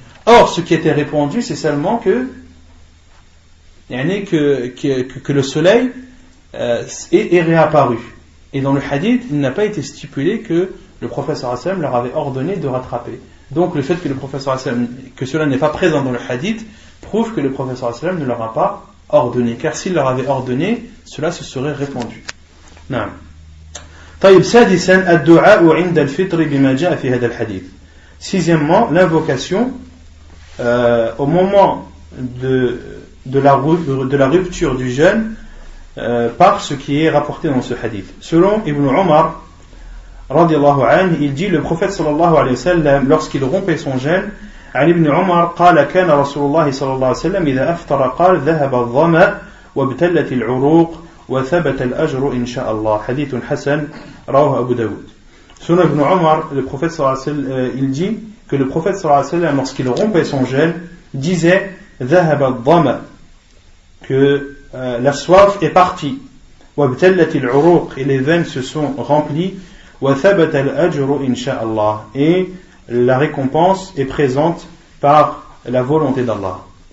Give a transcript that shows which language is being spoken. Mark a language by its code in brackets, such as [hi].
[fr] Or, ce qui était répandu, c'est seulement que le soleil est réapparu. Et dans le hadith, il n'a pas été stipulé que le prophète sallallahu alayhi wa sallam leur avait ordonné de rattraper. Donc le fait que le prophète sallallahu alayhi wa sallam, que cela n'est pas présent dans le hadith, prouve que le prophète sallallahu alayhi wa sallam ne leur a pas ordonné. Car s'il leur avait ordonné, cela se serait répandu. Non. [ar] طيب سادسا الدعاء عند الفطر بما جاء في هذا الحديث. [fr] Sixièmement, l'invocation au moment de la rupture du jeûne par ce qui est rapporté dans ce hadith. Selon Ibn Umar radiallahu anhu, il dit le prophète sallallahu alayhi wa sallam lorsqu'il rompait son jeûne, [ar] عن ابن عمر قال كان رسول الله صلى الله عليه وسلم إذا أفطر قال ذهب الظمأ وابتلت العروق وثبت الأجر إن شاء الله. حديث حسن رواه أبو داود. [fr] Selon Ibn Umar, le prophète sallallahu alayhi wa sallam, il dit que le prophète sallallahu alayhi wa sallam, lorsqu'il rompait son jeûne, disait [ar] ذهب الظمأ, [fr] que la soif est partie, [ar] وابتلت العروق, [fr] et les veines se sont remplies, [ar] وثبت الأجر إن شاء الله, [fr] et la récompense est présente par la volonté d'Allah.